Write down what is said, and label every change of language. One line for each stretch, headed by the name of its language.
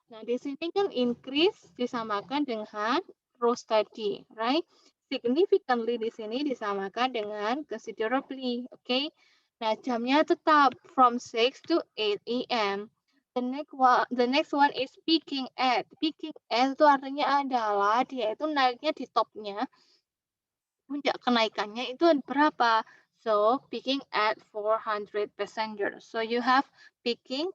Indonesian: Nah, di sini kan increase disamakan dengan rose tadi, right? Significantly di sini disamakan dengan considerably, oke? Okay? Nah, jamnya tetap
English: from 6 to 8 a.m. The next one is peaking at.
Indonesian: Peaking at itu artinya adalah dia itu naiknya di topnya, puncak kenaikannya itu berapa?
English: So, peaking at 400 passengers. So, you have peaking.